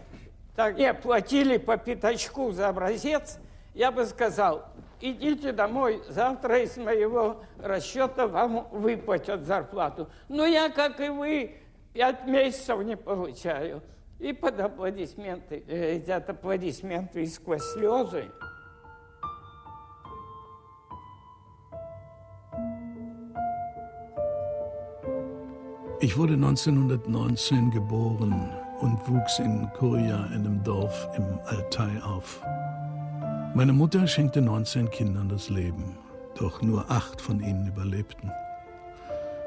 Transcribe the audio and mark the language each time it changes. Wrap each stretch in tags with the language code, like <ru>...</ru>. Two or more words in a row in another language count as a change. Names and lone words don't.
<ru>Так, и платили по пятачку за образец, я бы сказал, идите домой, завтра из моего расчета вам выплатят зарплату. Но я, как и вы, 5 месяцев не получаю. И под аплодисменты, идут аплодисменты и сквозь слезы.</ru> <de>Ich wurde 1919 geboren und wuchs in Korea, einem Dorf im Altai, auf. Meine Mutter schenkte 19 Kindern das Leben, doch nur 8 von ihnen überlebten.</de>